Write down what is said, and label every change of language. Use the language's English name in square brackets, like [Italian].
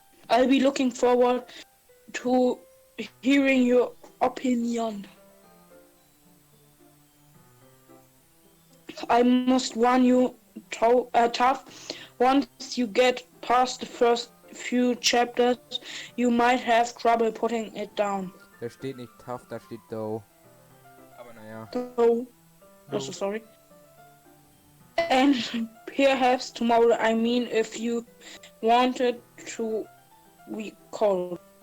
[English] I'll be looking forward to hearing your opinion. I must warn you, tough. Once you get past the first few chapters, you might have trouble putting it down. [German] Da steht nicht tough, da steht dough. Aber naja. [English] So, Do. so sorry. And perhaps tomorrow, I mean, if you wanted to recall.